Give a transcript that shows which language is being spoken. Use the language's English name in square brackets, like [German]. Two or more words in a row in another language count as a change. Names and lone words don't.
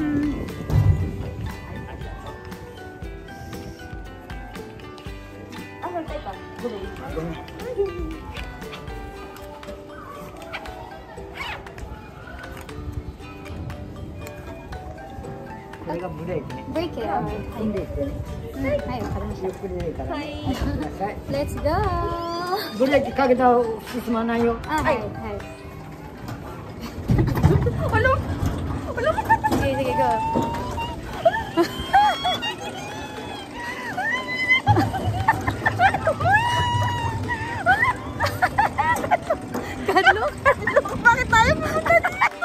[Japanese] ごめん。これがブレーキね。ブレーキよ。踏んでいってね。はい、わかりましゆっくりでいいからね。いってください。 [English] た。Let's go! [Japanese] ブレーキかけたら進まないよ。 [Filipino] はい。Sige, sige, go. Carlo? Bakit tayo pumunta dito?